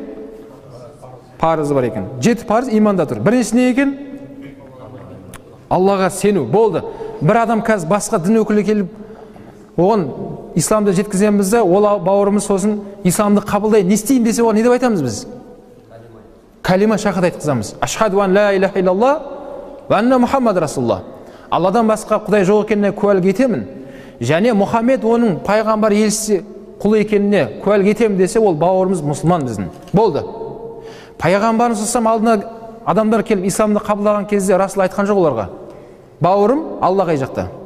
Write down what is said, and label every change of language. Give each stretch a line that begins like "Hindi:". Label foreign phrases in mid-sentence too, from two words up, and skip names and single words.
Kazakh: Парызы бар екен. 7 парыз иманда тұр. Біріншісі не екен? Аллаға сену. Болды. Бір адам қазір басқа дін өкілі келіп, оған исламды жеткіземізді, ол бауырымыз сосын исламды қабылдай, не істейін десе, оған не деп айтамыз біз? Калима шахад айтқызамыз.
Arabic: أشهد أن لا إله إلا الله وأن محمد رسول الله.
Kazakh: Алладан басқа Құдай жоқ екеніне куәлік етемін. Және Мұхаммед оның пайғамбар елшісі құлы екеніне куәлік етемін десе, ол бауырымыз мұсылман біздің. Болды. Пайғамбарымыз алдына адамдар келіп исламды қабылдаған кезде Расул айтқан жоқ оларға: "Бауырым, Алла қай жақта?